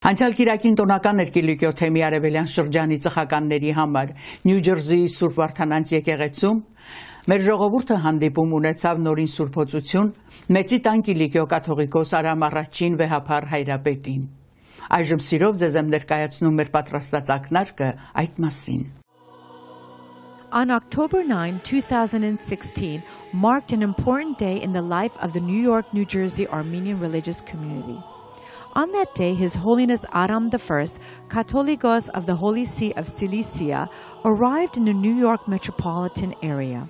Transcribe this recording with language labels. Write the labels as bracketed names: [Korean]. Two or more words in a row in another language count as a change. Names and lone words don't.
[Armenian] Անցյալ կիրակին տոնական էր Կիլիկիո թեմի արևելյան շրջանի ծխականների համար Նյու Ջերսիի Սուրբ Վարդանանց եկեղեցում մեր ժողովուրդը հանդիպում ունեցավ նորին սուրբոցություն մեծի տան Կիլիկիո կաթողիկոս Արամ I-ին վեհափառ հայրապետին։ Այժմ սիրով ձեզ եմ ներկայացնում մեր պատրաստած ակնարկը այդ մասին։ [English] On October 9, 2016 marked an important day in the life of the New York, New Jersey Armenian religious community. On that day, His Holiness Aram I, Catholicos of the Holy See of Cilicia, arrived in the New York metropolitan area.